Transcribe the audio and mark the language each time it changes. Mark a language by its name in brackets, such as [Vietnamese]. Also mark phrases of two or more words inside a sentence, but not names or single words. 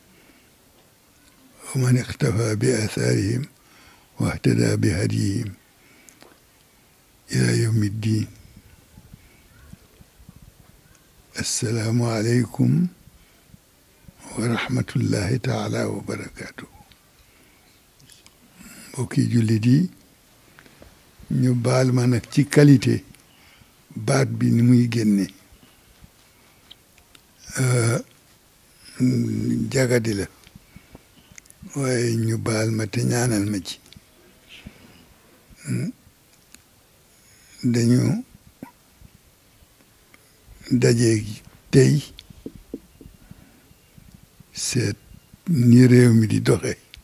[Arabic] ومن اقتفى بآثارهم واهتدى بهديهم إلى يوم الدين. السلام عليكم ورحمة الله تعالى وبركاته. [Wolof] mbokki jullit yi ñu baal ma nag ci qualité baat bi ni muy génne jagadi la waaye ñu baal ma te ñaanal ma ci dañu daje tey seet ni réew mi di doxe